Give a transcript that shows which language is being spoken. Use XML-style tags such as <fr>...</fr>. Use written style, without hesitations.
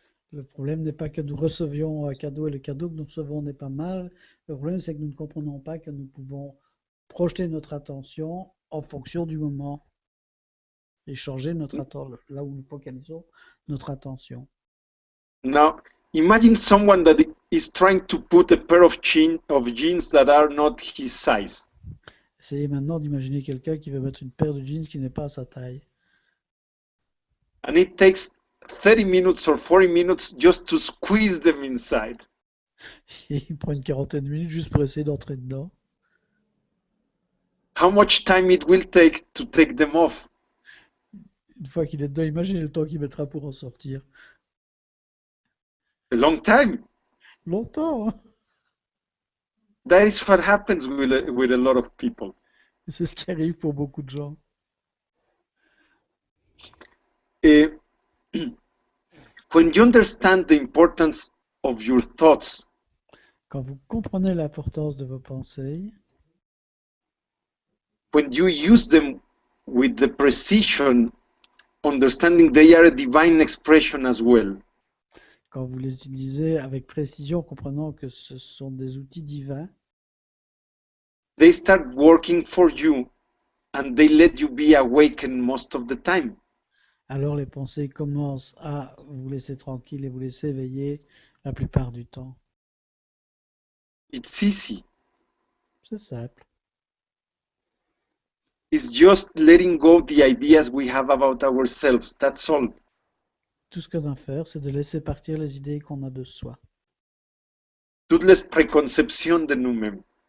<fr>Le problème n'est pas que nous recevions un cadeau et le cadeau que nous recevons n'est pas mal. Le problème, c'est que nous ne comprenons pas que nous pouvons projeter notre attention en fonction du moment. et changer notre là où nous focalisons notre attention.</fr> <en>Now, imagine someone that is trying to put a pair of jeans that are not his size.</en> <fr>Essayez maintenant d'imaginer quelqu'un qui veut mettre une paire de jeans qui n'est pas à sa taille.</fr> <en>And it takes 30 minutes or 40 minutes just to squeeze them inside.</en> <fr>Et il prend une quarantaine de minutes juste pour essayer d'entrer dedans.</fr> <en>How much time it will take to take them off?</en> <fr>Une fois qu'il est dedans, imaginez le temps qu'il mettra pour en sortir.</fr> <en>A long time.</en> <fr>Longtemps, hein?</fr> <en>That is what happens with a lot of people.</en> <fr>C'est ce qui arrive pour beaucoup de gens.</fr> <en>Uh, when you understand the importance of your thoughts,</en> <fr>Quand vous comprenez l'importance de vos pensées,</fr> <en>when you use them with the precision, understanding they are a divine expression as well,</en> <fr>quand vous les utilisez avec précision, comprenant que ce sont des outils divins,</fr> <en>they start working for you and they let you be awakened most of the time.</en> <fr>alors les pensées commencent à vous laisser tranquille et vous laisser éveiller la plupart du temps.</fr> <en>It's easy.</en> <fr>C'est simple.</fr> <en>It's just letting go the ideas we have about ourselves. That's all.</en> <fr>Tout ce qu'on a à faire, c'est de laisser partir les idées qu'on a de soi. Toutes les preconceptions de nous-mêmes.</fr>